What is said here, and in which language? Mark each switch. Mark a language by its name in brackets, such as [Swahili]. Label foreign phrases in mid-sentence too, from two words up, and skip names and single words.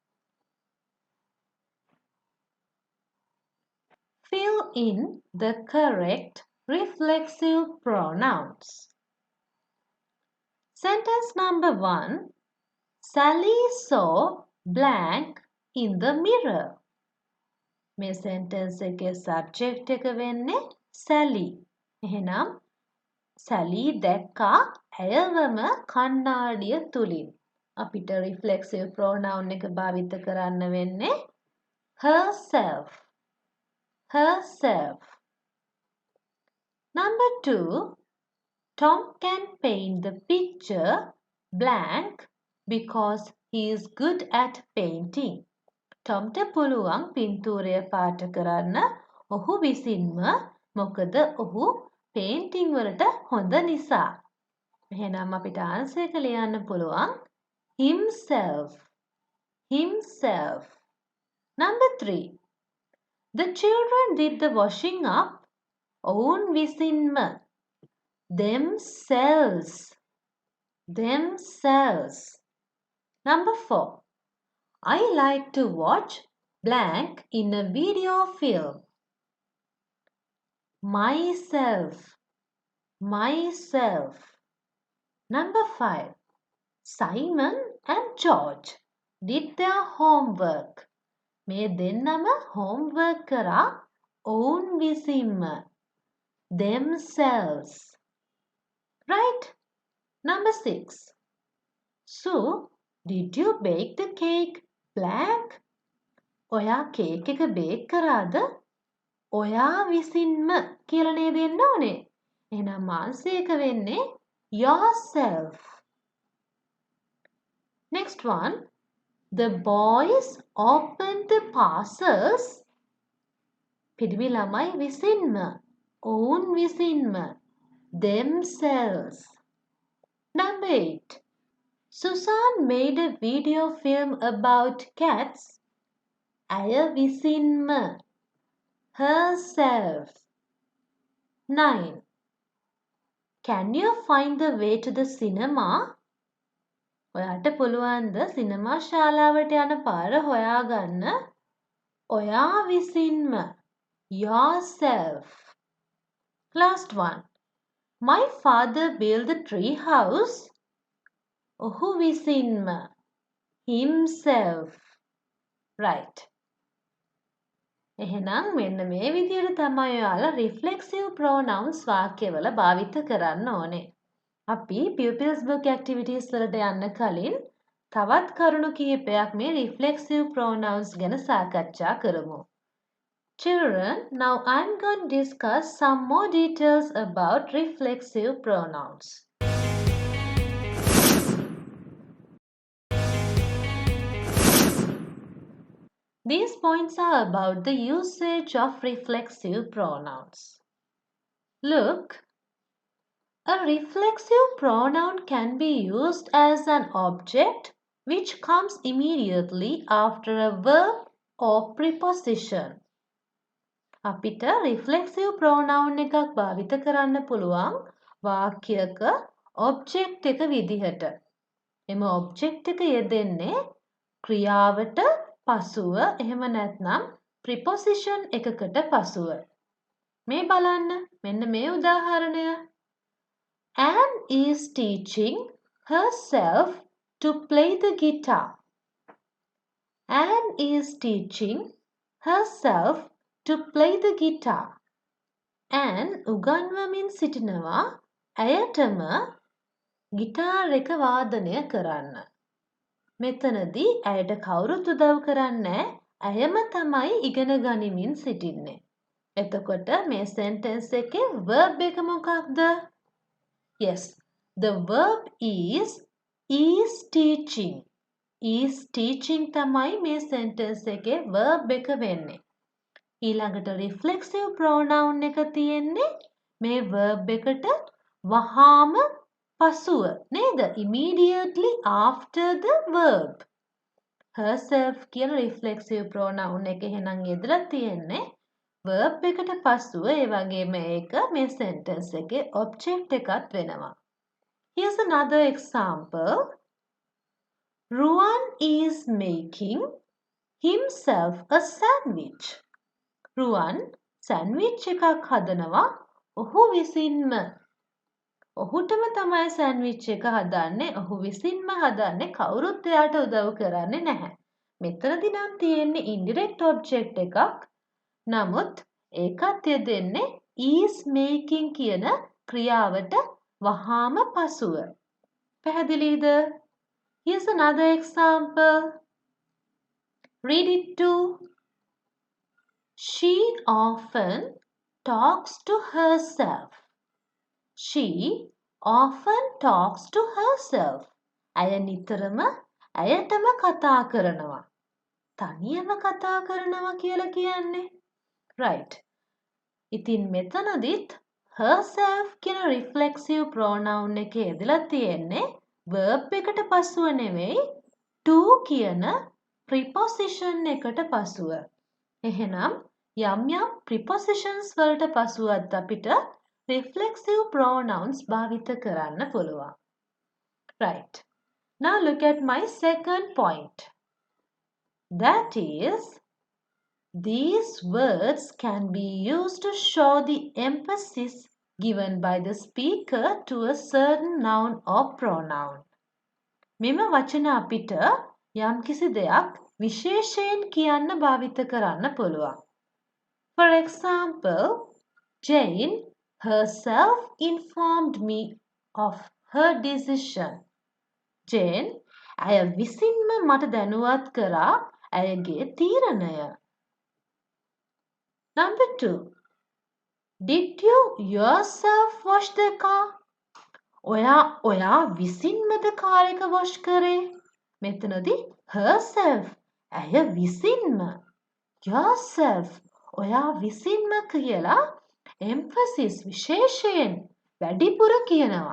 [English] Fill in the correct reflexive pronouns. Sentence number 1. Sally saw blank in the mirror. [Sinhala] මේ sentence එකේ subject එක වෙන්නේ Sally. එහෙනම් Sally දැක්කා ඇයවම කණ්ණාඩිය තුලින්. අපිට [English] reflexive pronoun [Sinhala] එක භාවිත කරන්න වෙන්නේ herself. [English] Herself. Number 2. Tom can paint the picture blank because he is good at painting. [Sinhala] Tomට පුළුවන් පින්තූරය පාට කරන්න ඔහු විසින්ම මොකද ඔහු painting වලට හොඳ නිසා. එහෙනම් අපිට answer එක ලියන්න පුළුවන් himself. [English] Himself. Number 3. The children did the washing up [Sinhala] ඔවුන් විසින්ම. [English] Themselves. Themselves. Number 4. I like to watch blank in a video film. Myself. Myself. Number 5. Simon and George did their homework. [Sinhala] මේ දෙන්නම homework කරා ඔවුන් විසින්ම. [English] Themselves. Right? Number 6. Sue, did you bake the cake blank? [Sinhala] ඔයා කේක් එක බේක් කරාද? ඔයා විසින්ම කියලා නේද එන්න ඕනේ. එහෙනම් answer එක වෙන්නේ yourself. [English] Next one. The boys opened the parcels. [Sinhala] පිරිමි ළමයි විසින්ම. ඔවුන් විසින්ම. [English] Themselves. Number 8. Susan made a video film about cats. [Sinhala] ඇය විසින්ම. [English] Herself. 9. Can you find the way to the cinema? [Sinhala] ඔයාට පුළුවන්ද සිනමා ශාලාවට යන පාර හොයාගන්න? ඔයා විසින්ම. [English] Yourself. Last one. My father built the tree house. [Sinhala] ඔහු විසින්ම. Himself. Right. එහෙනම් මෙන්න මේ විදිහට තමයි ඔයාලා [English] reflexive pronouns [Sinhala] වාක්‍යවල භාවිත කරන්න ඕනේ. අපි [English] pupils book activities [Sinhala] වලට යන්න කලින් තවත් කරුණු කිහිපයක් මේ [English] reflexive pronouns [Sinhala] ගැන සාකච්ඡා කරමු. [English] Children, now I'm going to discuss some more details about reflexive pronouns. These points are about the usage of reflexive pronouns. Look, a reflexive pronoun can be used as an object which comes immediately after a verb or preposition. [Sinhala] අපිට [English] reflexive pronoun [Sinhala] එකක් භාවිත කරන්න පුළුවන් වාක්‍යයක object එක විදිහට. එම object එක යෙදෙන්නේ ක්‍රියාවට පසුව එහෙම නැත්නම් preposition එකකට පසුව. මේ බලන්න මෙන්න මේ උදාහරණය. [English] Anne is teaching herself to play the guitar. Anne is teaching herself to play the guitar. [Sinhala] Anne උගන්වමින් සිටිනවා ඇයටම ගිටාර් එක වාදනය කරන්න. මෙතනදී ඇයට කවුරුත් උදව් කරන්නේ ඇයම තමයි ඉගෙන ගනිමින් සිටින්නේ. එතකොට මේ sentence එකේ verb එක මොකක්ද? [English] Yes, the verb is teaching. Is teaching [Sinhala] තමයි මේ sentence එකේ verb එක වෙන්නේ. ඊළඟට reflexive pronoun එක තියෙන්නේ මේ verb එකට වහාම පසුව නේද? [English] Immediately after the verb. [Sinhala] Herself කියන [English] reflexive pronoun [Sinhala] එක එහෙනම් යෙදලා තියෙන්නේ verb එකට පසුව ඒ වගේම ඒක මේ sentence එකේ object එකක් වෙනවා. [English] Here's another example. Ruan is making himself a sandwich. [Sinhala] Ruan sandwich එකක් හදනවා ඔහු විසින්ම. ඔහුටම තමයි සෑන්ඩ්විච් එක හදන්නේ. ඔහු විසින්ම හදන්නේ. කවුරුත් එයාට උදව් කරන්නේ නැහැ. මෙතනදී නම් තියෙන්නේ [English] indirect object [Sinhala] එකක්. නමුත් ඒකත් යෙදෙන්නේ [English] is making [Sinhala] කියන ක්‍රියාවට වහාම පසුව. පැහැදිලිද? [English] Here's another example. Read it too. She often talks to herself. She often talks to herself. [Sinhala] ඇය නිතරම ඇයටම කතා කරනවා. තනියම කතා කරනවා කියලා කියන්නේ. Right. ඉතින් මෙතනදිත් herself කියන [English] reflexive pronoun [Sinhala] එකේ යෙදලා තියෙන්නේ verb එකට පසුව නෙවෙයි to කියන preposition එකට පසුව. එහෙනම් යම් යම් prepositions වලට පසුවත් අපිට [English] reflexive pronouns [Sinhala] භාවිත කරන්න පුළුවන්. [English] Right. Now look at my second point. That is, these words can be used to show the emphasis given by the speaker to a certain noun or pronoun. [Sinhala] මෙම වචන අපිට යම්කිසි දෙයක් විශේෂයෙන් කියන්න භාවිත කරන්න පුළුවන්. [English] For example, Jane herself informed me of her decision. [Sinhala] Jane ඇය විසින්ම මට දැනුවත් කරා ඇයගේ තීරණය. [English] Number 2. Did you yourself wash the car? [Sinhala] ඔයා විසින්මද කාර් එක wash කරේ? මෙතනදී herself ඇය විසින්ම. Yourself ඔයා විසින්ම කියලා emphasis විශේෂයෙන් වැඩිපුර කියනවා.